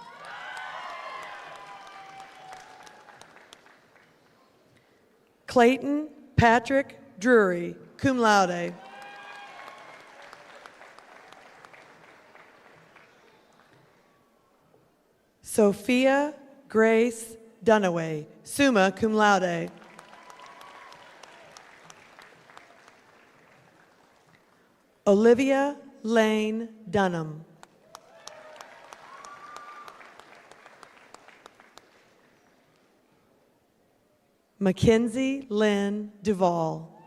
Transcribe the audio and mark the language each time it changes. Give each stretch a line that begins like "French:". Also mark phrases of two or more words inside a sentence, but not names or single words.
English: Clayton Patrick Drury,
Latin: cum laude.
English: Sophia Grace Dunaway,
Latin: summa cum laude.
English: Olivia Lane Dunham. Mackenzie Lynn Duvall.